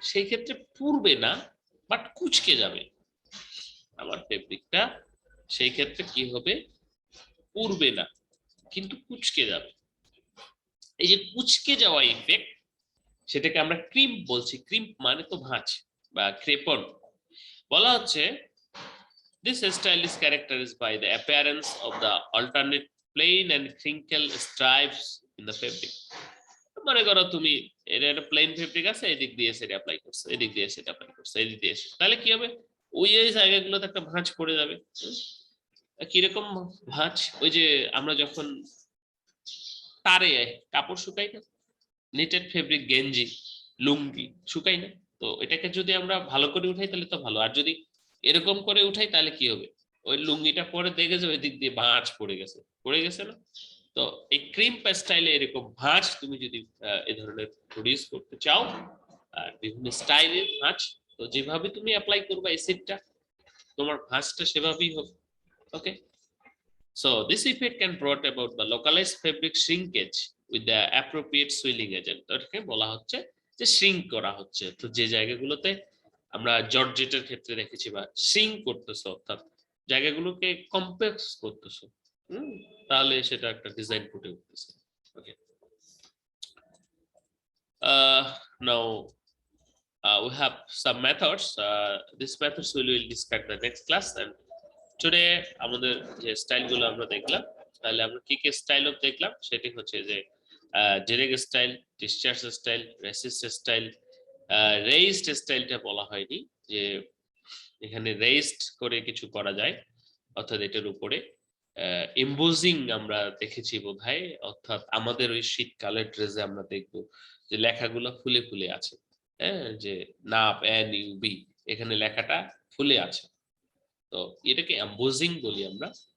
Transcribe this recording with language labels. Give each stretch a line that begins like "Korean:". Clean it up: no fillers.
Bangla: সেই ক্ষেত্রে পুড়বে না, বাট কুচকে যাবে আমার ফেব্রিকটা। সেই ক্ষেত্রে কি হবে? পুড়বে না কিন্তু কুচকে যাবে। এই যে কুচকে যাওয়া ইফেক্ট, সেটাকে আমরা ক্রিম বলছি। ক্রিম মানে তো ভাঁজ বা ক্রেপন।
English: বলা হচ্ছে this style is characterized by the appearance of the alternate plain and crinkle stripes in the fabric.
Bangla: মনে করো তুমি এটা একটা প্লেন ফেব্রিক আছে, এদিক দিয়ে সেটা অ্যাপ্লাই করছো, এদিক দিয়ে সেটা অ্যাপ্লাই করছো, এদিক দিয়ে তাহলে কি হবে, ওই জায়গাগুলোতে একটা ভাঁজ পড়ে যাবে। কিরকম ভাঁজ? ওই যে আমরা যখন তারে কাপড় শুকাই না, নিটেড ফেব্রিক গেঞ্জি লুঙ্গি শুকাই না, তো এটাকে যদি আমরা ভালো করে উঠাই তাহলে তো ভালো, আর যদি এরকম করে উঠাই তাহলে কি হবে, ওই লুঙ্গিটা পরে দেখে যে ওই দিক দিয়ে ভাঁজ পড়ে গেছে না। তো এই ক্রিম স্টাইলে এরকম ভাঁজ তুমি যদি এই ধরনের প্রডিউস করতে চাও, আর বিভিন্ন স্টাইলের ভাঁজ, তো যেভাবে তুমি অ্যাপ্লাই করবে অ্যাসিডটা, তোমার ভাঁজটা সেভাবেই হবে।
English: Okay, so this effect can brought about the localized fabric shrinkage with the appropriate swelling agent.
Bangla: ওটাকে বলা হচ্ছে যে shrink করা হচ্ছে। তো যে জায়গাগুলোতে আমরা জর্জেটের ক্ষেত্রে দেখেছি বা shrink করতেছো, অর্থাৎ জায়গাগুলোকে কম্প্যাক্ট করতেছো, তাহলে সেটা একটা ডিজাইন ফুটে উঠতেছে।
English: Okay, now we have some methods. These methods we will discuss the next class, and today
Bangla: আমাদের যে স্টাইলগুলো আমরা দেখলাম, তাহলে আমরা কি কি স্টাইল দেখলাম, সেটি হচ্ছে যে direct style, discharge style, racist style. Raised স্টাইলটা বলা হয়নি, যে এখানে রেইজড করে কিছু করা যায়, অর্থাৎ এটার উপরে এমবোজিং আমরা দেখেছি বোধহয়, অর্থাৎ আমাদের ওই শীতকালের ড্রেসে আমরা দেখবো যে লেখাগুলো ফুলে ফুলে আছে, হ্যাঁ, যে নাপ NUB, এখানে লেখাটা ফুলে আছে, তো এটাকে এমবোজিং বলি আমরা।